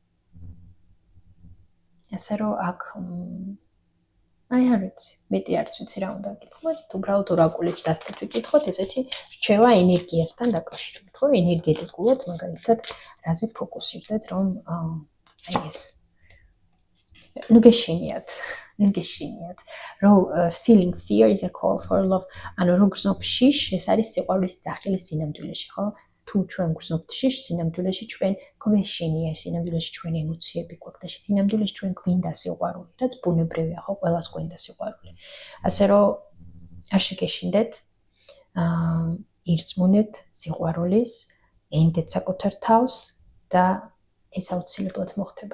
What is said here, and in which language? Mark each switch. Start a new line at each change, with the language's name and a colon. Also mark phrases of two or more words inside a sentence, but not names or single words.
Georgian: ასე რომ აქ აი არ ვიცი, მეტი არც ვიცი რა უნდა გითხრათ, უბრალოდ ორაკულის დასტით ვიკითხოთ, ესეთი რჩევა ენერგიასთან დაკავშირებით, ხო? ენერგეტიკულად მაგალითად რაზე ფოკუსირდეთ, რომ აი ეს ნუ გეშინიათ, რომ
English: feeling fear is a call for love,
Georgian: ანუ რო გრძნობ შიშ, ეს არის სიყვარულის ძახილი სინამდვილეში, ხო? თუ ჩვენ გვზნობთ სინამდვილეში ჩვენ გვეშინია, სინამდვილეში ჩვენ ემოციები გვაქვს და სინამდვილეში ჩვენ გვინდა სიყვარული, რაც ბუნებრივია, ხო, ყველას გვინდა სიყვარული. ასე რომ არ შეგეშინდეთ, ირწმუნებთ სიყვარულის, ენდეთ საკუთარ თავს და ეს აუცილებლად მოხდება.